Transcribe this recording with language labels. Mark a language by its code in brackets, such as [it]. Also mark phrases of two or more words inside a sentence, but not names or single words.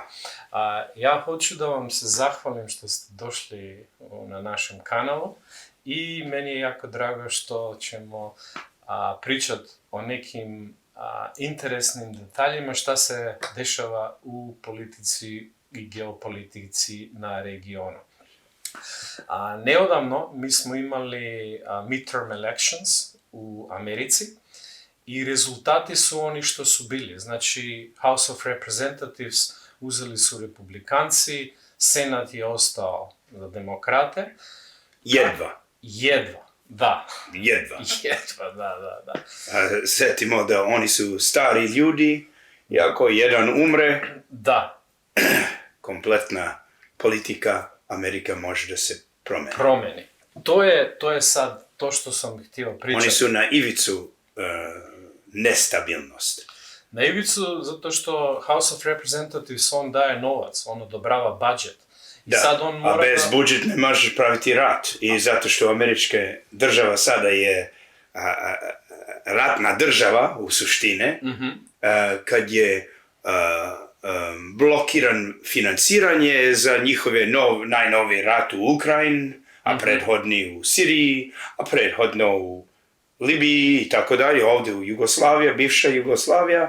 [sr] Ја хочу да вам се захвалим што сте дошли на нашем каналу и мене е јако драго што ćemo причат о неким интересним деталјима што се дешава у политици и геополитици на регионот. Неодамно ми смо имали [en] midterm elections [sr] у Америци и резултати су они што су били. Значи, [en] House of Representatives [sr] узели су републиканци, Сенат е остао за демократе. Jedva. Да. Jedva. Да. Setimo da oni su stari ljudi i ako jedan umre, Да. kompletna politika Amerika može da se promeni. Промени. Тоа е сад тоа што сам хтио причати. Oni su na ivicu nestabilnost. На ивицу, затоа што [en] House of Representatives [sr] он дае новац, он одобрава баџет. И Da, сад он a мора bez budžet ne možeš praviti rat. I zato što američka država sada je ratna država u suštine, kad je blokiran finansiranje za njihove najnoviji rat u Ukrajini, a prethodni u Siriji, a prethodno u Libiji i tako dalje, ovdje u Jugoslavija, bivša Jugoslavija.